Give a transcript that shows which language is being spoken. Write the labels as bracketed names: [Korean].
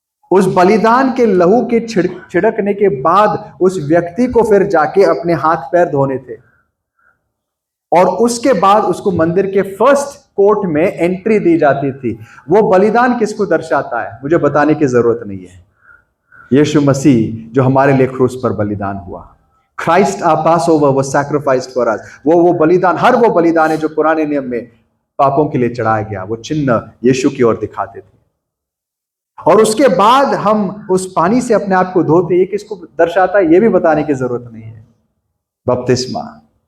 [Hindi] उस बलिदान के लहू के छिड़कने के बाद उस व्यक्ति को फिर जाके अपने हाथ पैर धोने थे, और उसके बाद उसको मंदिर के फर्स्ट कोर्ट में एंट्री दी जाती थी। वो बलिदान किसको दर्शाता है? मुझे बताने की जरूरत नहीं है। यीशु मसीह जो हमारे लिए क्रूस पर बलिदान हुआ। [English] Christ our Passover was sacrificed for us। [Hindi] वो बलिदान, हर वो बलिदान है जो पुराने नियम में पापों के लिए चढ़ाया गया, वो चिन्ह यीशु की ओर दिखाते थे। और उसके बाद हम उस पानी से अपने आप को धोते, ये किसको दर्शाता है? ये भी बताने की जरूरत नहीं है, बपतिस्मा।